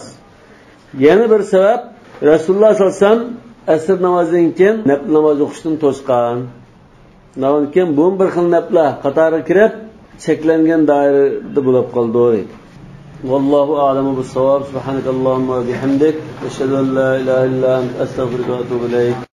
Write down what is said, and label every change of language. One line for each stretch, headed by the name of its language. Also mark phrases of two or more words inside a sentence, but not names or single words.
Uzbek: Yana bir sabab, Rasululloh
Arabic: صلى الله عليه وسلم
Uzbek: asr namozidan keyin nafl namoz o'qishdan to'sgan. Navon keyin bu bir xil naflar qatoriga kirib, cheklangan doirada bo'lib qoldi deydi.
Arabic: والله أعلم بالصواب. سبحانك اللهم وبحمدك أشهد أن لا إله إلا أنت أستغفرك وأتوب إليك.